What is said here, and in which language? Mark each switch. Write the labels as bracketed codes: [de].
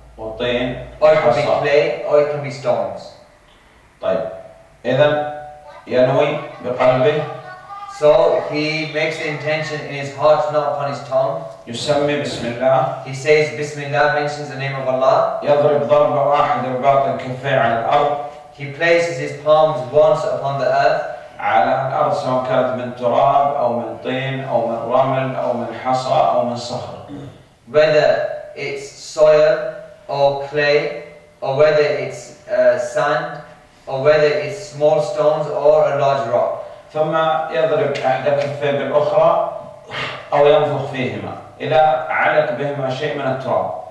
[ar] وطين، [en] or it can be clay, or it can be stones. [ar] طيب. إذن ينوي بقلبه. [en] So he makes the intention in his heart, not upon his tongue. [ar] يسمي بسم الله. [en] He says Bismillah, mentions the name of Allah. [ar] يضرب ضربة واحدة بباطن كفيه على الأرض. [en] He places his palms once upon the earth. [ar] على الأرض سواء كانت من تراب أو من طين أو من رمل أو من حصى أو من صخر. [en] Whether it's soil or clay, or whether it's sand, or whether it's small stones or a large rock. [ar] ثم يضرب إحدى كفيه بالأخرى أو ينفخ فيهما إذا علق بهما شيء من التراب.